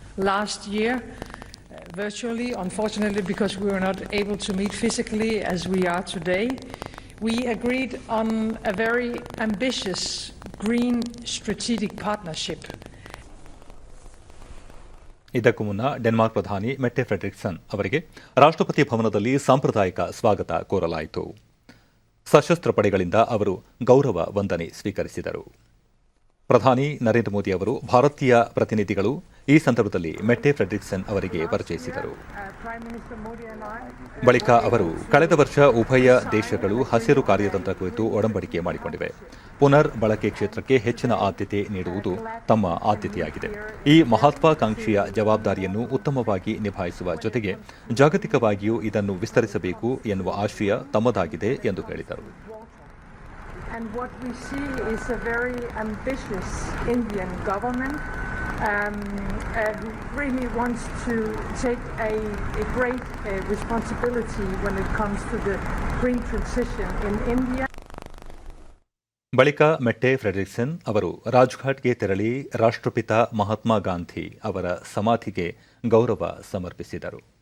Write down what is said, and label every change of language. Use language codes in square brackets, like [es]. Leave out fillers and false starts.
[en] Last year, virtually, unfortunately, because we were not able to meet physically as we are today, we agreed on a very ambitious green strategic partnership. [kn] ಇದಕ್ಕೂ ಮುನ್ನ Denmark ಪ್ರಧಾನಿ Mette ಫ್ರೆಡೆರಿಕ್ಸನ್ ಅವರಿಗೆ ರಾಷ್ಟ್ರಪತಿ ಭವನದಲ್ಲಿ ಸಾಂಪ್ರದಾಯಿಕ ಸ್ವಾಗತ ಕೋರಲಾಯಿತು. ಸಶಸ್ತ್ರ ಪಡೆಗಳಿಂದ ಅವರು ಗೌರವ ವಂದನೆ ಸ್ವೀಕರಿಸಿದರು. ಪ್ರಧಾನಿ ನರೇಂದ್ರ ಮೋದಿ ಅವರು ಭಾರತೀಯ ಪ್ರತಿನಿಧಿಗಳು ಈ ಸಂದರ್ಭದಲ್ಲಿ ಮೆಟ್ಟೆ ಫ್ರೆಡೆರಿಕ್ಸನ್ ಅವರಿಗೆ ಪರಿಚಯಿಸಿದರು. ಬಳಿಕ ಅವರು ಕಳೆದ ವರ್ಷ ಉಭಯ ದೇಶಗಳು ಹಸಿರು ಕಾರ್ಯತಂತ್ರ ಕುರಿತು ಒಡಂಬಡಿಕೆ ಮಾಡಿಕೊಂಡಿವೆ. ಪುನರ್ ಬಳಕೆ ಕ್ಷೇತ್ರಕ್ಕೆ ಹೆಚ್ಚಿನ ಆದ್ಯತೆ ನೀಡುವುದು ತಮ್ಮ ಆದ್ಯತೆಯಾಗಿದೆ. ಈ ಮಹತ್ವಾಕಾಂಕ್ಷೆಯ ಜವಾಬ್ದಾರಿಯನ್ನು ಉತ್ತಮವಾಗಿ ನಿಭಾಯಿಸುವ ಜೊತೆಗೆ ಜಾಗತಿಕವಾಗಿಯೂ ಇದನ್ನು ವಿಸ್ತರಿಸಬೇಕು ಎನ್ನುವ ಆಶಯ ತಮ್ಮದಾಗಿದೆ ಎಂದು ಹೇಳಿದರು. [en] And what we see is a very ambitious Indian government who really wants to take a great responsibility when it comes to the green transition in India. [kn] ಬಳಿಕ ಮೆಟ್ಟೆ ಫ್ರೆಡೆರಿಕ್ಸನ್ ಅವರು ರಾಜ್ಘಾಟ್ಗೆ ತೆರಳಿ ರಾಷ್ಟ್ರಪಿತ ಮಹಾತ್ಮ ಗಾಂಧಿ ಅವರ ಸಮಾಧಿಗೆ ಗೌರವ ಸಮರ್ಪಿಸಿದರು.